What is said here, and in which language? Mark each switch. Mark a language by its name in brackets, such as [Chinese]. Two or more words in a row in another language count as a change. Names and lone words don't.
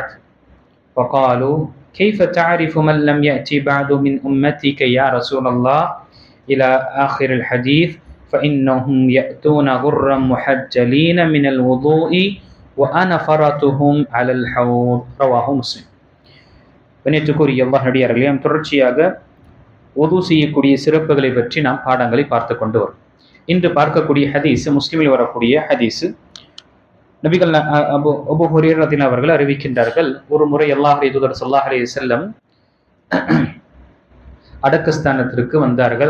[Arabic] فقالوا: كيف تعرف من لم يأتي بعد من أمتك يا رسول الله؟ إلى آخر الحديث. فإنهم يأتون غرا محجلين من الوضوء وأنا فرطهم على الحوض. رواه مسلم. [Tamil] கண்ணியத்துக்குரிய அல்லாஹ் நடிகார்களே, நாம் தொடர்ச்சியாக உது செய்யக்கூடிய சிறப்புகளை பற்றி நாம் பாடங்களை பார்த்து கொண்டு வரும். இன்று பார்க்கக்கூடிய ஹதீஸ் முஸ்லிமில் வரக்கூடிய ஹதீஸ். நபிகள் அபூ ஹுரைரா ரலியல்லாஹு அவர்கள் அறிவிக்கின்றார்கள், ஒரு முறை அல்லாஹ்வுடைய தூதர் [Arabic] صلى الله عليه وسلم [Tamil] அடக்கஸ்தானத்திற்கு வந்தார்கள்.